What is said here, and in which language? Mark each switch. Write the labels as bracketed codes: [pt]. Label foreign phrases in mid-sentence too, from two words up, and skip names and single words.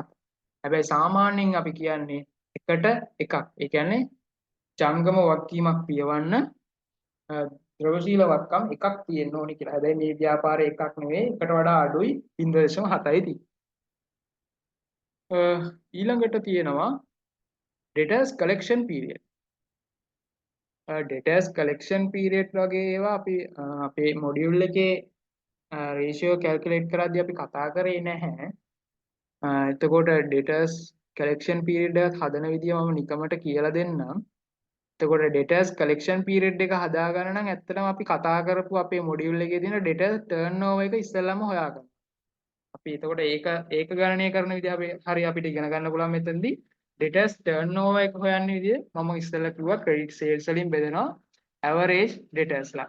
[si] හැබැයි සාමාන්‍යයෙන් අපි කියන්නේ එකට එකක්. ඒ කියන්නේ ජංගම වගකීමක් පියවන්න ද්‍රවශීල වත්කම් එකක් තියෙන්න ඕනි කියලා. හැබැයි මේ ව්‍යාපාරයේ එකක් නෙවෙයි, එකට වඩා අඩුයි 0.7යි තියෙන්නේ. ඊළඟට තියෙනවා [en] debtors collection period. debtors collection period [si] වගේ ඒවා අපි අපේ මොඩියුල් එකේ [en] ratio calculate [si] කරද්දී අපි කතා කරේ නැහැ. එතකොට [en] debtors collection period [si] එකක් හදන විදිය මම නිකමට කියලා දෙන්නම්. එතකොට [en] debtors collection period [si] එක හදාගන්න නම් ඇත්තටම අපි කතා කරපු අපේ මොඩියුල් එකේ තියෙන [en] debtors turnover [si] එක ඉස්සෙල්ලාම හොයාගන්න. අපි එතකොට ඒක ගණනය කරන විදිහ හරි අපිට ඉගෙන ගන්න පුළුවන් මෙතනදී. [en] debtors turnover [si] එක හොයන්න විදිය මම ඉස්සෙල්ලා කිව්වා [en] credit sales [si] වලින් බෙදෙනවා [en] average debtors [si] ලා.